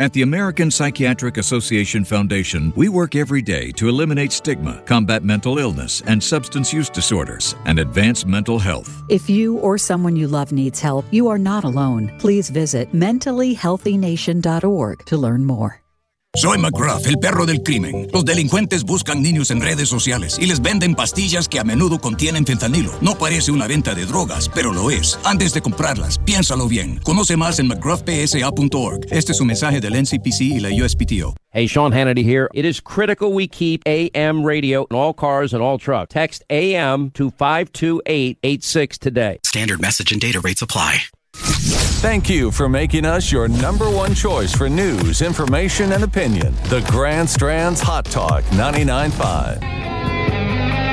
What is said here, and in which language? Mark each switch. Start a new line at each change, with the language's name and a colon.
English: At the American Psychiatric Association Foundation, we work every day to eliminate stigma, combat mental illness and substance use disorders, and advance mental health. If you or someone you love needs help, you are not alone. Please visit mentallyhealthynation.org to learn more.
Spanish: Soy McGruff, el perro del crimen. Los delincuentes buscan niños en redes sociales y les venden pastillas que a menudo contienen fentanilo. No parece una venta de drogas, pero lo es. Antes de comprarlas, piénsalo bien. Conoce más en McGruffPSA.org. Este es un mensaje del NCPC y la USPTO.
English: Hey, Sean Hannity here. It is critical we keep AM radio in all cars and all trucks. Text AM to 52886 today. Standard message and data rates apply. Thank you for making us your number one choice for news, information, and opinion. The Grand Strand's Hot Talk 99.5.